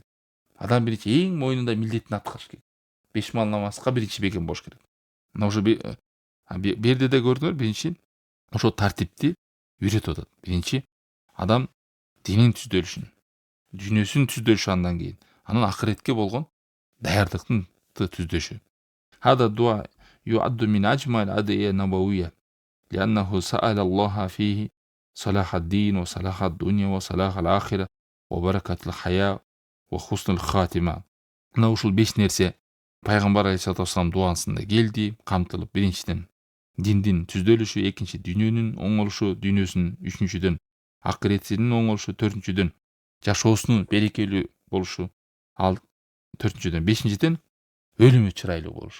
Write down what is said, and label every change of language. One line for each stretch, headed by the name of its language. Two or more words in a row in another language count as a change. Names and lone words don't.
Kyrgyz: Адам биринчи эң моюнунда милдетин аткарыш керек. 5 мал намазга биринчи бекем болуш керек. Мына ошо берде да көрдүңөр, биринчи ошо тартипти үйрөтүп атат. Биринчи адам динин түздөлүшүн, дүйнөсүн түздөлүшү, андан кийин анан ахиретке болгон даярдыктын түздөшү.
Arabic: هذا دعاء يعد من أجمل الأدعية النبوية لأنه سأل الله فيه صلاح الدين وصلاح الدنيا وصلاح الآخرة وبركة الحياة وحسن الخاتمة.
Kyrgyz: Мына ушул 5 нерсе пайгамбар
Arabic: عليه الصلاة والسلام
Kyrgyz: дуасында келди, камтылып. Биринчиден диндин түздөлүшү, экинчи дүйнөнүн оң болушу, дүйнөсүнүн, үчүнчүдөн акыретинин оң болушу, төртүнчүдөн жашоосунун берекелүү болушу, ал 4-ден, 5-ден өлүмү чырайлуу болушу.